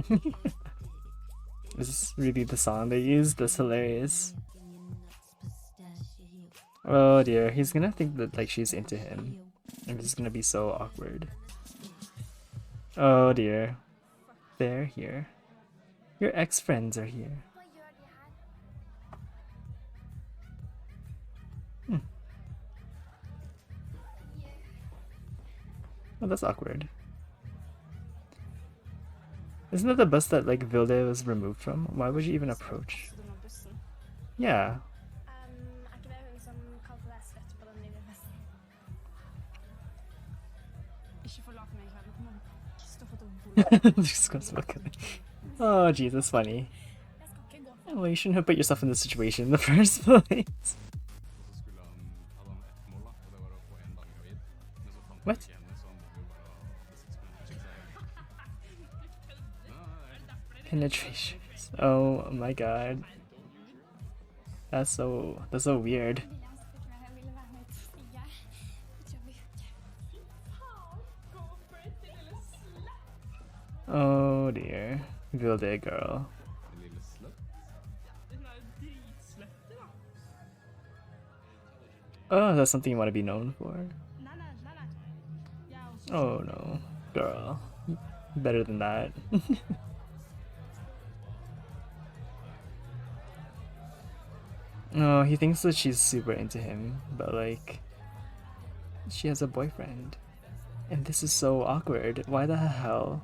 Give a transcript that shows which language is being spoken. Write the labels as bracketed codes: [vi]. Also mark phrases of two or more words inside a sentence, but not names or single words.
[en] Is this really the song they used? That's hilarious. Oh dear, he's gonna think that like she's into him. And it's gonna be so awkward. Oh dear. They're here. Your ex-friends are here. [no] Hva gjør de her? [en] Oh, that's awkward. Isn't that the bus that like Vilde was removed from? Why would you even approach? Yeah. [no] Er ikke det hun som kalte deg slett på den nye festen? Ikke forlat meg i kveld. Nå kommer Kristoffer til å [en] Just goes look at it. Oh, jeez, that's funny. [no] Jeg skal ikke gå for [en] Well, you shouldn't have put yourself in this situation in the first place. [no] Og så skulle hadde han ett mål, da, og det var å få en dame gravid. Men så fant han [en] What? [no] ikke henne, så han måtte jo bare ha [en] Penetrations. Oh my god. That's so weird. [no] William spurte meg om jeg ville være med ut og stikke. Det tror jeg vi gjør. [en] Oh dear. Vilde girl. [no] En lille slutt. [en] Oh, that's something you want to be known for. [no] Nei. Jeg er også [en] Oh no. Girl. Better than that. No, he thinks that she's super into him, but like, she has a boyfriend. And this is so awkward. Why the hell?